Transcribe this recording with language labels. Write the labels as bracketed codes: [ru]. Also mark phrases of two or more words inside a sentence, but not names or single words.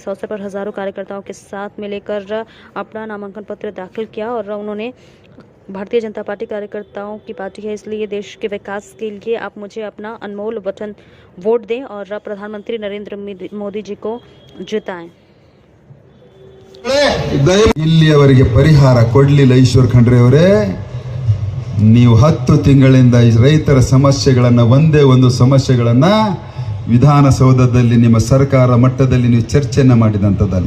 [hi] इस अवसर पर हजारों कार्यकर्ताओं के साथ मिलकर अपना नामांकन पत्र दाखिल किया और उन्होंने भारतीय जनता पार्टी कार्यकर्ताओं की पार्टी है, इसलिए देश के विकास के लिए आप मुझे अपना अनमोल वचन वोट दें और प्रधानमंत्री नरेंद्र मोदी जी को जिताएं। [kn] ಇಲ್ಲಿಯವರೆಗೆ ಪರಿಹಾರ ಕೊಡಲಿಲ್ಲ ಈಶ್ವರ್ ಖಂಡ್ರೆ ಅವರೇ. ನೀವು 10 ತಿಂಗಳಿಂದ ರೈತರ ಸಮಸ್ಯೆಗಳನ್ನು ಒಂದೇ ಒಂದು ಸಮಸ್ಯೆಗಳನ್ನು ವಿಧಾನಸೌಧದಲ್ಲಿ ನಿಮ್ಮ ಸರ್ಕಾರ ಮಟ್ಟದಲ್ಲಿ ನೀವು ಚರ್ಚೆಯನ್ನು ಮಾಡಿದಂಥದ್ದಲ್ಲ.